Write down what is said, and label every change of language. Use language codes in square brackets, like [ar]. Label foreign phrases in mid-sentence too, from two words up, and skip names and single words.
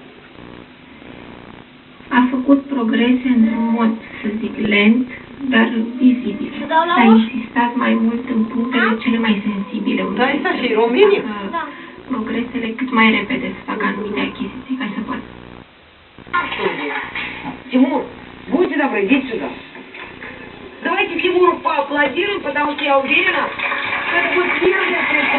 [ro] A făcut progrese într-un mod, să zic, lent, dar vizibil. S-a insistat mai mult în punctele cele mai sensibile. Da, asta și România. Progresele cât mai repede să facă anumite achiziții ca să poată. [ru] Тимур, будьте добры, идите сюда. Давайте Тимуру поаплодируем, потому что я уверена, что это будет первый